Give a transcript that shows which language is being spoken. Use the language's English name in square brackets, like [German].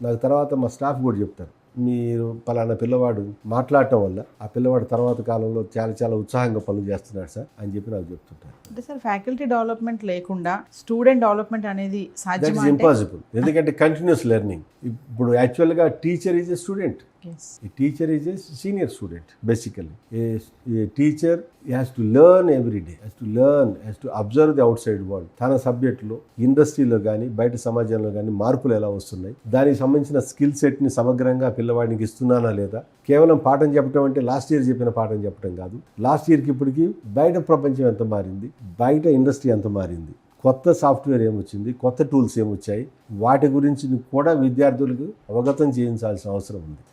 [Telugu] నాకు తర్వాత మా స్టాఫ్ కూడా చెప్తారు, మీరు పలానా పిల్లవాడు మాట్లాడటం వల్ల ఆ పిల్లవాడు తర్వాత కాలంలో చాలా చాలా ఉత్సాహంగా పనులు చేస్తున్నాడు సార్ అని చెప్పి నాకు చెప్తుంటారు. అంటే సార్, ఫ్యాకల్టీ డెవలప్మెంట్ లేకుండా స్టూడెంట్ డెవలప్మెంట్ అనేది సాధ్యమా? [English] Impossible. [Telugu] ఎందుకంటే [English] Continuous learning. [Telugu] ఇప్పుడు [English] యాక్చువల్గా teacher is a student, Yes. A teacher is a senior student, basically. A teacher has to learn every day, has to observe the outside world. [Telugu] తన సబ్జెక్టులో ఇండస్ట్రీలో కానీ బయట సమాజంలో కానీ మార్పులు ఎలా వస్తున్నాయి, దానికి సంబంధించిన స్కిల్ సెట్ని సమగ్రంగా పిల్లవాడికి ఇస్తున్నానా లేదా. కేవలం పాఠం చెప్పడం అంటే లాస్ట్ ఇయర్ చెప్పిన పాఠం చెప్పడం కాదు. లాస్ట్ ఇయర్కి ఇప్పటికి బయట ప్రపంచం ఎంత మారింది, బయట ఇండస్ట్రీ ఎంత మారింది, కొత్త సాఫ్ట్వేర్ ఏమొచ్చింది, కొత్త టూల్స్ ఏమొచ్చాయి, వాటి గురించి కూడా విద్యార్థులకు అవగతం చేయించాల్సిన అవసరం ఉంది.